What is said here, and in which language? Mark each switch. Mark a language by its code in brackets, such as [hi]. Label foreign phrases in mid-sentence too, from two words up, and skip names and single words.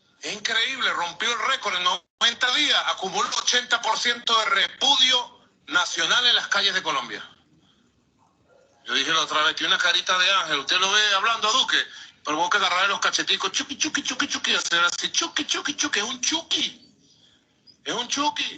[es] Es increíble, rompió el récord en 90 días, acumuló 80% de repudio nacional en las calles de Colombia. Yo dije la otra vez que una carita de ángel, usted lo ve hablando a Duque, pero vos que agarrarle los cacheticos, chuki, chuki, chuki, chuki, hacer así, chuki, chuki, chuki, es un chuki. Es un chuki.